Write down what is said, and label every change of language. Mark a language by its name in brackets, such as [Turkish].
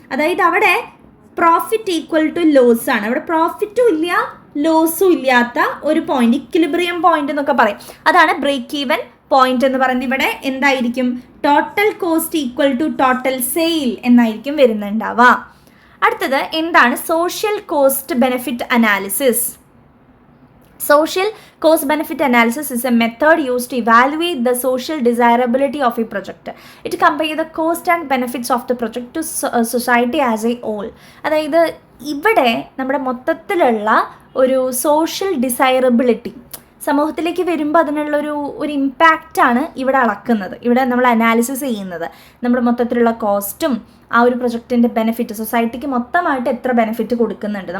[Malayalam] അതായത് അവിടെ profit equal to loss ആണ്. അവിടെ പ്രോഫിറ്റും ഇല്ല ലോസും ഇല്ലാത്ത ഒരു പോയിന്റ്, ഇക്വിലിബ്രിയം പോയിന്റ് എന്നൊക്കെ പറയും. അതാണ് ബ്രേക്ക് ഈവൻ പോയിന്റ് എന്ന് പറയുന്നത്. ഇവിടെ എന്തായിരിക്കും? [English] total cost equal to total sale [Malayalam] എന്നായിരിക്കും വരുന്നുണ്ടാവുക. അടുത്തത് എന്താണ് social cost benefit analysis? [English] Social cost benefit analysis is a method used to evaluate the social desirability of a project. It compares the cost and benefits of the project to society as a whole. [Malayalam] അതായത് ഇവിടെ നമ്മുടെ മൊത്തത്തിലുള്ള ഒരു social desirability സമൂഹത്തിലേക്ക് വരുമ്പോൾ അതിനുള്ളൊരു ഇമ്പാക്റ്റാണ് ഇവിടെ അളക്കുന്നത്, ഇവിടെ നമ്മൾ അനാലിസിസ് ചെയ്യുന്നത്. നമ്മുടെ മൊത്തത്തിലുള്ള കോസ്റ്റും ആ ഒരു പ്രൊജക്റ്റിൻ്റെ ബെനിഫിറ്റ്, സൊസൈറ്റിക്ക് മൊത്തമായിട്ട് എത്ര ബെനിഫിറ്റ് കൊടുക്കുന്നുണ്ട്.